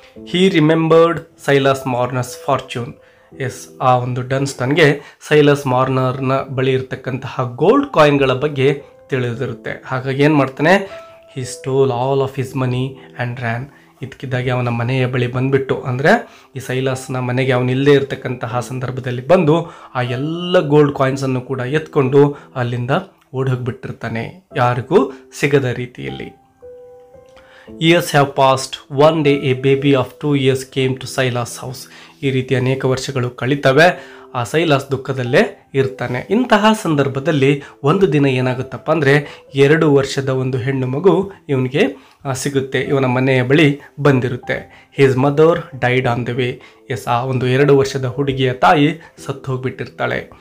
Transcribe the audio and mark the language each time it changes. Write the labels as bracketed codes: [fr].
[en] He remembered Silas Marner's fortune. [kn] S, ಆ ಒಂದು ಡನ್ಸ್ಟನ್ಗೆ Silas ಮಾರ್ನರ್ನ ಬಳಿ ಇರತಕ್ಕಂತಹ ಗೋಲ್ಡ್ ಕಾಯಿನ್ಗಳ ಬಗ್ಗೆ ತಿಳಿದಿರುತ್ತೆ. ಹಾಗಾಗಿ ಏನು ಮಾಡ್ತಾನೆ, [en] He stole all of his money and ran. [kn] ಇದಕ್ಕಿದ್ದಾಗೆ ಅವನ ಮನೆಯ ಬಳಿ ಬಂದುಬಿಟ್ಟು, ಅಂದರೆ ಈ ಸೈಲಾಸ್ನ ಮನೆಗೆ ಅವನಿಲ್ಲದೆ ಇರತಕ್ಕಂತಹ ಸಂದರ್ಭದಲ್ಲಿ ಬಂದು ಆ ಎಲ್ಲ ಗೋಲ್ಡ್ ಕಾಯಿನ್ಸನ್ನು ಕೂಡ ಎತ್ಕೊಂಡು ಅಲ್ಲಿಂದ ಓಡೋಗ್ಬಿಟ್ಟಿರ್ತಾನೆ, ಯಾರಿಗೂ ಸಿಗದ ರೀತಿಯಲ್ಲಿ. [en] Years have passed. One day a baby of 2 years came to Silas' house. [kn] ಈ ರೀತಿ ಅನೇಕ ವರ್ಷಗಳು ಕಳೀತವೆ. ಆ ಸೈಲಾಸ್ ದುಃಖದಲ್ಲೇ ಇರ್ತಾನೆ. ಇಂತಹ ಸಂದರ್ಭದಲ್ಲಿ ಒಂದು ದಿನ ಏನಾಗುತ್ತಪ್ಪ ಅಂದರೆ 2 ವರ್ಷದ ಒಂದು ಹೆಣ್ಣು ಮಗು ಇವನಿಗೆ ಸಿಗುತ್ತೆ, ಇವನ ಮನೆಯ ಬಳಿ ಬಂದಿರುತ್ತೆ. [en] His mother died on the way. [kn] S, ಆ ಒಂದು 2 ವರ್ಷದ ಹುಡುಗಿಯ ತಾಯಿ ಸತ್ತು ಹೋಗಿಬಿಟ್ಟಿರ್ತಾಳೆ.